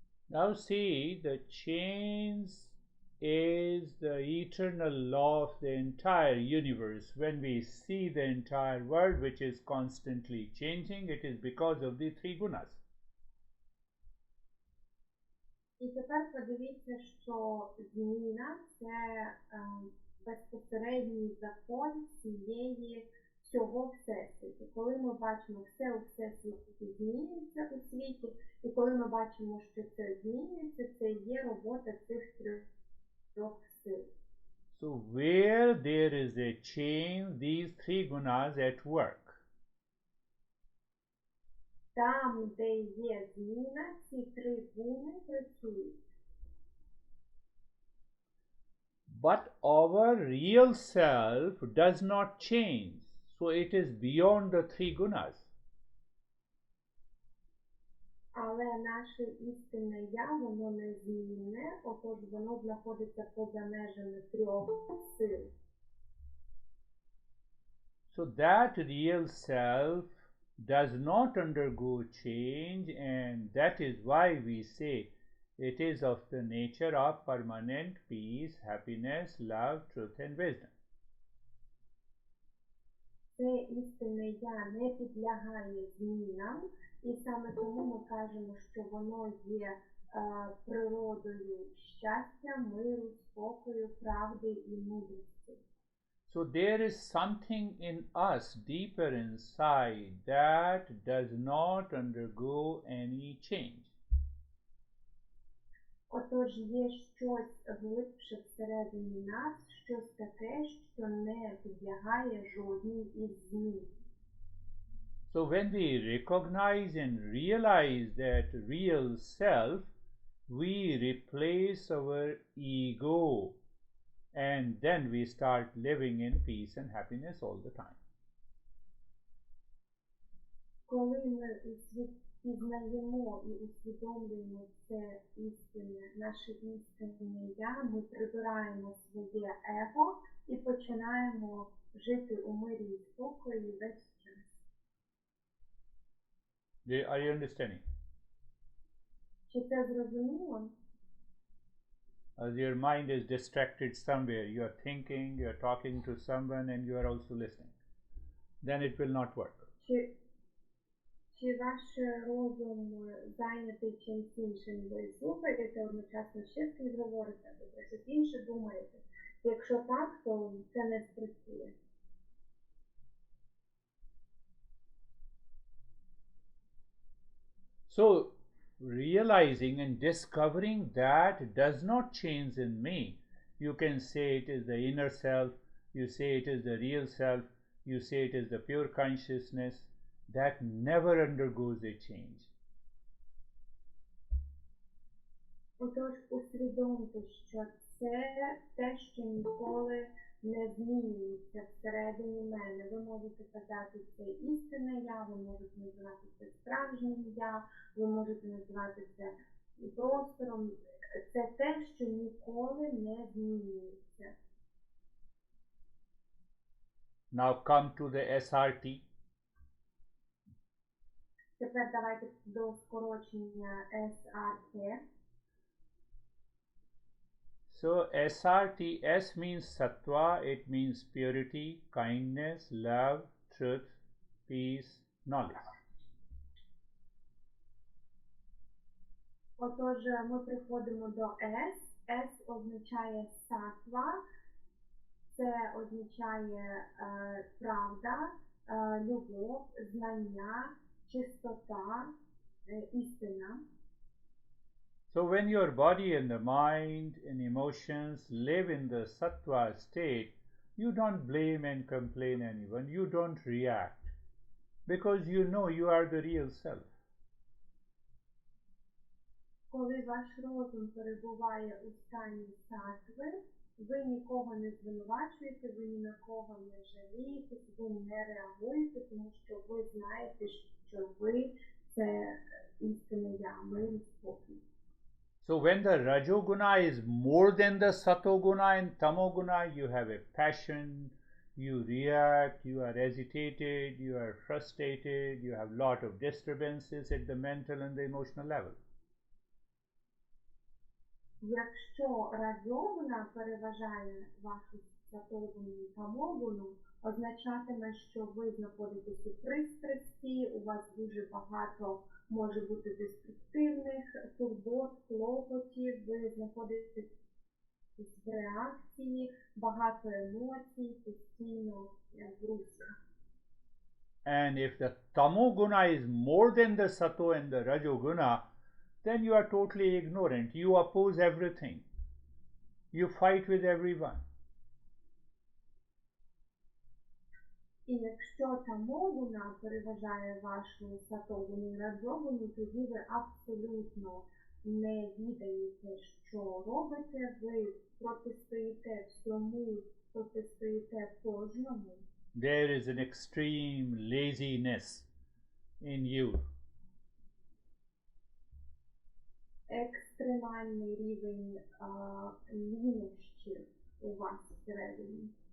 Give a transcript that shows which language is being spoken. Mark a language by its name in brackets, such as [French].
[English] Now see, the change is the eternal law of the entire universe. When we see the entire world which is constantly changing, it is because of the three gunas. [Ukrainian] І тепер подивіться, що зміна – це безпосередній закон всього Всесвіту. Коли ми бачимо, все у Всесвіті змінюється у світі, і коли ми бачимо, що це змінюється, це є робота цих трьох сил. [English] So where there is a change, these three gunas at work. [Ukrainian] Там, де є зміна, ці три гуни працюють. [English] But our real self does not change, so it is beyond the three gunas. [Ukrainian] Але наше істинне я, воно незмінне, отож воно знаходиться поза межами трьох сил. [English] So that real self does not undergo change, and that is why we say it is of the nature of permanent peace, happiness, love, truth and wisdom. [Ukrainian] Це істинне я не підлягає змінам, і саме тому ми кажемо, що воно є природою щастя, миру, спокою, правди і мудрості. [English] So there is something in us deeper inside that does not undergo any change. [Ukrainian] Отож є щось глибше всередині нас, щось таке, що не підлягає жодній із змін. [English] So when we recognize and realize that real self, we replace our ego, and then we start living in peace and happiness all the time. [Ukrainian] Коли ми пізнаємо і усвідомлюємо це істинне, наше істинне я, ми прибираємо своє его і починаємо жити у мирі і спокої весь час. [English] Are you understanding? [Ukrainian] Чи це зрозуміло? [English] As your mind is distracted somewhere, you are thinking, you are talking to someone, and you are also listening. Then it will not work. [Ukrainian] Чи ваш розум зайнятий чимсь іншим? Ви слухаєте одночасно ще з кимось говорите, або про щось інше думаєте? Якщо так, то це не спрацює. [English] So, realizing and discovering that does not change in me. You can say it is the inner self, you say it is the real self, you say it is the pure consciousness, that never undergoes a change. [Ukrainian] Отож, усвідомте, що це те, що ніколи не змінюється всередині мене. Ви можете казати, це істинне я, ви можете називати це справжнім я, ви можете називати це простором. Це те, що ніколи не змінюється. [English] Now come to the SRT. [Ukrainian] Тепер давайте до скорочення SRT. [English] So SRT, S means sattva, it means purity, kindness, love, truth, peace, knowledge. [Ukrainian] Отож, ми приходимо до S. S означає сатва. Це означає правда, любов, знання, чистота, істина. [English] So when your body and the mind and emotions live in the sattva state, you don't blame and complain anyone, you don't react, because you know you are the real self. [Ukrainian] Коли ваш розум перебуває у стані сатви, ви нікого не звинувачуєте, ви ні на кого не жалієтесь, ви не реагуєте, тому що ви знаєте, що ви – це істинне я, мир і спокій. [English] So when the rajoguna is more than the satoguna and tamoguna, you have a passion, you react, you are agitated, you are frustrated, you have lot of disturbances at the mental and the emotional level. [Ukrainian] Якщо раджогуна переважає вашу сатогуну і тамогуну, означатиме, що ви знаходитесь у пристрасті, у вас дуже багато може бути деструктивних турбот, клопотів, ви знаходитесь в реакції, багато емоцій, постійно в русі. [English] And if the tamoguna is more than the sato and the rajoguna, then you are totally ignorant. You oppose everything. You fight with everyone. [Ukrainian] І якщо тамогуна переважає вашу сатогуну і раджогуну, тоді ви абсолютно не відаєте, що робите, ви протистоїте всьому, протистоїте кожному. [English] There is an extreme laziness in you. [Ukrainian] Екстремальний рівень лінощів у вас всередині.